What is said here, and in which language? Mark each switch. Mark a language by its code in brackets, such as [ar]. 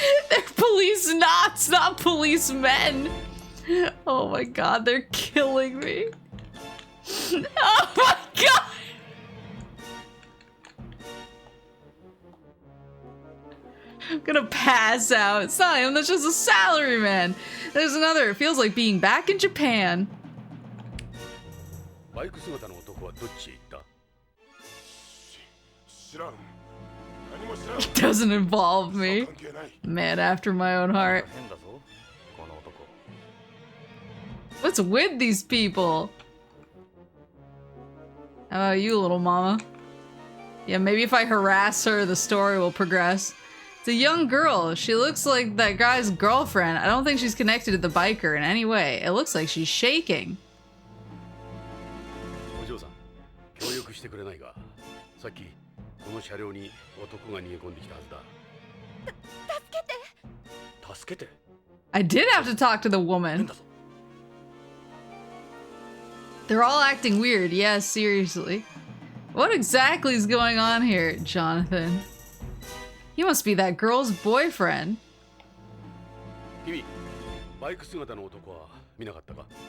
[en] They're policenauts, not policemen. Oh my god, they're killing me. Oh my god. I'm gonna pass out. It's not him, that's just a salaryman. There's another. It feels like being back in Japan. [ja] バイク姿の男はどっちへ行った？知らん。何も知らん。 [en] It doesn't involve me. [ja] 関係ない。 [en] Man after my own heart. [ja] 変だぞ、この男。 [en] What's with these people? How about you, little mama? Yeah, maybe if I harass her, the story will progress. It's a young girl. She looks like that guy's girlfriend. I don't think she's connected to the biker in any way. It looks like she's shaking. [ja] お嬢さん、協力してくれないか？さっきこの車両に男が逃げ込んできたはずだ。助けて。 [en] I did have to talk to the [ja] 変 [en] woman. [ja] だぞ。 [en] They're all acting weird. Yes, seriously. What exactly is going on here, Jonathan? He must be that girl's boyfriend. [ja] 君、バイク姿の男は見なかったか？